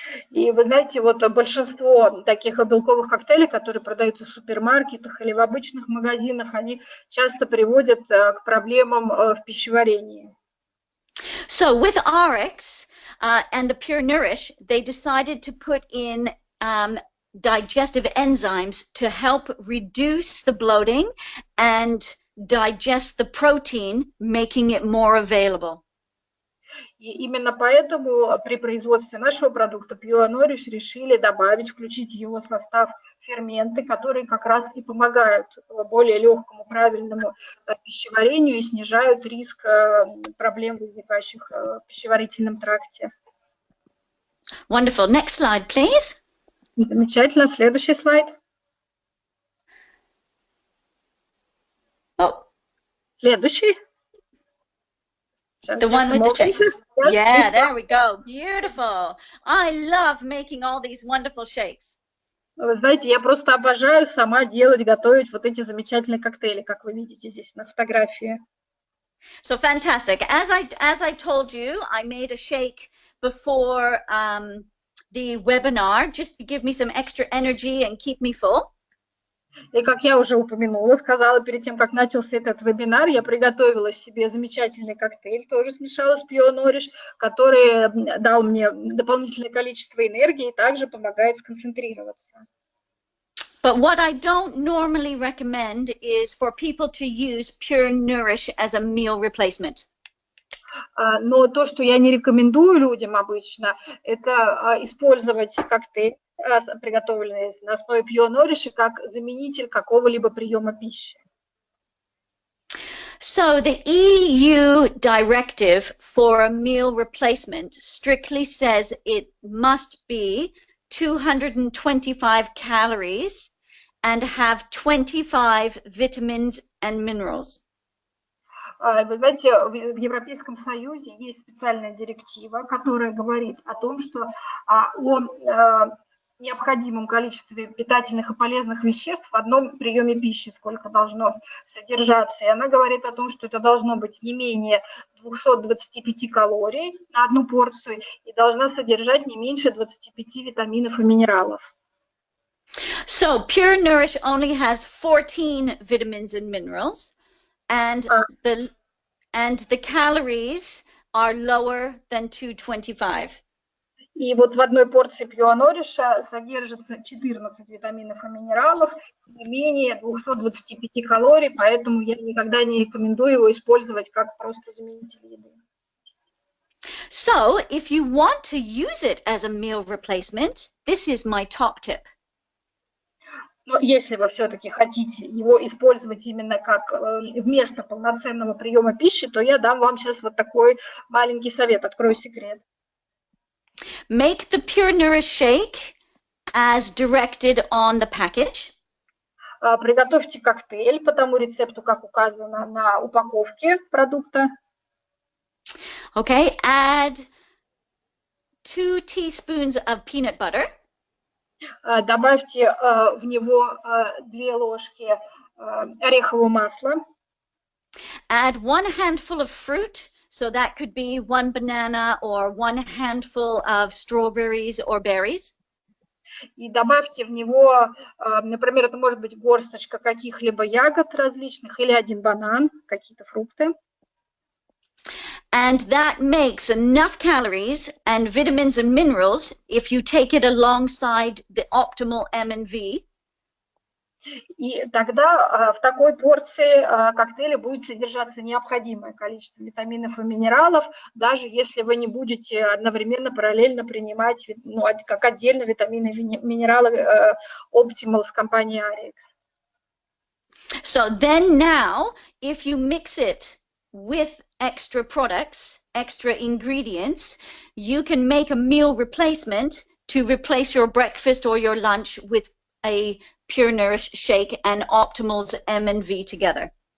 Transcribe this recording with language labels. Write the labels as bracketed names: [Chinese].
[Russian] И вы знаете, вот большинство таких белковых коктейлей, которые продаются в супермаркетах или в обычных магазинах, они часто приводят к проблемам в пищеварении. [English] So with Arix and the Pure Nourish, they decided to put in digestive enzymes to help reduce the bloating and digest the protein, making it more available. [Russian] И именно поэтому при производстве нашего продукта Pure Nourish решили добавить, включить в его состав ферменты, которые как раз и помогают более легкому, правильному пищеварению и снижают риск проблем, возникающих в пищеварительном тракте. [English] Wonderful. Next slide, please. [Russian] Замечательно. Следующий слайд. Oh. Следующий. [English] The one with the shakes. Yeah, there we go. Beautiful. I love making all these wonderful shakes. [Russian] Вы знаете, я просто обожаю сама делать, готовить вот эти замечательные коктейли, как вы видите здесь на фотографии. [English] So fantastic. As I told you, I made a shake before the webinar just to give me some extra energy and keep me full. [Russian] И как я уже упомянула, сказала перед тем, как начался этот вебинар, я приготовила себе замечательный коктейль, тоже смешала с Pure Nourish, который дал мне дополнительное количество энергии и также помогает сконцентрироваться. [English] But what I don't normally recommend is for people to use Pure Nourish as a meal replacement. [Russian] Но то, что я не рекомендую людям обычно, это использовать коктейль, приготовленный на основе Pure Nourish, как заменитель какого-либо приема пищи. [English] So the EU directive for a meal replacement strictly says it must be 225 calories and have 25 vitamins and minerals. [Russian] Вы знаете, в Европейском Союзе есть специальная директива, которая говорит о том, что о необходимом количестве питательных и полезных веществ в одном приеме пищи, сколько должно содержаться. И она говорит о том, что это должно быть не менее 225 калорий на одну порцию и должна содержать не меньше 25 витаминов и минералов. [English] So Pure Nourish only has 14 vitamins and minerals, and the calories are lower than 225. [Russian] И вот в одной порции Pure Nourish содержится 14 витаминов и минералов, не менее 225 калорий, поэтому я никогда не рекомендую его использовать как просто заменитель еды. [English] So if you want to use it as a meal replacement, this is my top tip. [Russian] Но если вы все-таки хотите его использовать именно как вместо полноценного приема пищи, то я дам вам сейчас вот такой маленький совет, открою секрет. [English] Make the Pure Nourish shake as directed on the package. [Russian] Приготовьте коктейль по тому рецепту, как указано на упаковке продукта. [English] Okay, add 2 teaspoons of peanut butter. [Russian] Добавьте в него 2 ложки орехового масла. [English] Add 1 handful of fruit, so that could be 1 banana or 1 handful of strawberries or berries. [Russian] И добавьте в него, например, это может быть горсточка каких-либо ягод различных или 1 банан, какие-то фрукты. [English] And that makes enough calories and vitamins and minerals if you take it alongside the optimal M&V. [Russian] И тогда в такой порции коктейля будет содержаться необходимое количество витаминов и минералов, даже если вы не будете одновременно, параллельно принимать как отдельно витамины и минералы Optimal с компании Arix. [English] So then now, if you mix it with extra products, extra ingredients, you can make a meal replacement to replace your breakfast or your lunch with a Pure Nourish shake and Optimal's M&V together.